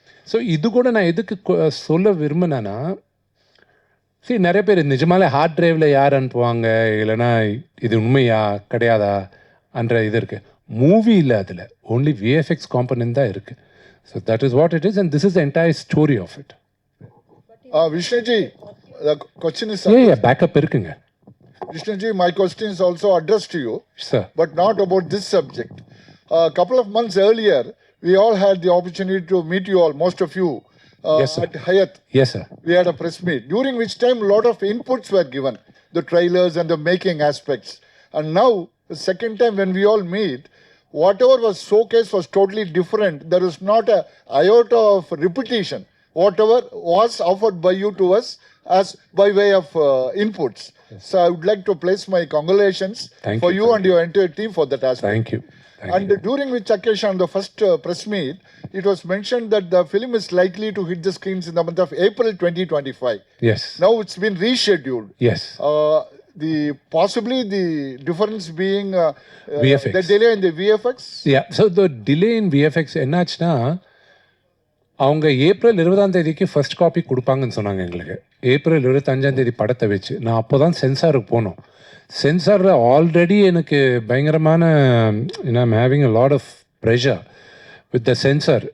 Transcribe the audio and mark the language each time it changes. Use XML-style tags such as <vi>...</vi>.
<ta>So இது கூட நான் எதுக்கு சொல்ல விரும்பினேன்னா, சரி நிறைய பேர் நிஜமாலே ஹார்ட் டிரைவில் யார் அனுப்புவாங்க, இல்லைனா இது உண்மையா கிடையாதா என்ற இது இருக்குது. மூவி இல்லை, அதில் ஓன்லி விஎஃப்எக்ஸ் காம்பனன்ட் தான் இருக்குது.</ta> <en>So that is what it is and this is the entire story of it. Vishnuji, the question is...</en> <ta>backup இருக்குங்க.</ta> <en>Vishnuji, my question is also addressed to you, sir, but not about this subject. A couple of months earlier, we all had the opportunity to meet you all, most of you, yes, sir, at Hyatt. Yes, sir. We had a press meet, during which time a lot of inputs were given, the trailers and the making aspects. And now, the second time when we all meet, whatever was showcased was totally different. There is not a iota of repetition. Whatever was offered by you to us as by way of inputs. Yes. So I would like to place my congratulations for you and your entire team for that aspect. Thank you. And during which occasion, the first press meet, it was mentioned that the film is likely to hit the screens in the month of April 2025. Yes. Now it's been rescheduled. Yes. Possibly the difference being VFX. the delay in the VFX. Yeah. So the delay in VFX</en> <ta>என்னாச்சுன்னா, அவங்க April 20 first copy கொடுப்பாங்கன்னு சொன்னாங்க எங்களுக்கு. April 25 படத்தை வச்சு நான் அப்போ தான் சென்சாருக்கு போனோம். சென்சாரில் ஆல்ரெடி எனக்கு பயங்கரமான</ta> <en>I'm having a lot of pressure with the censor.</en>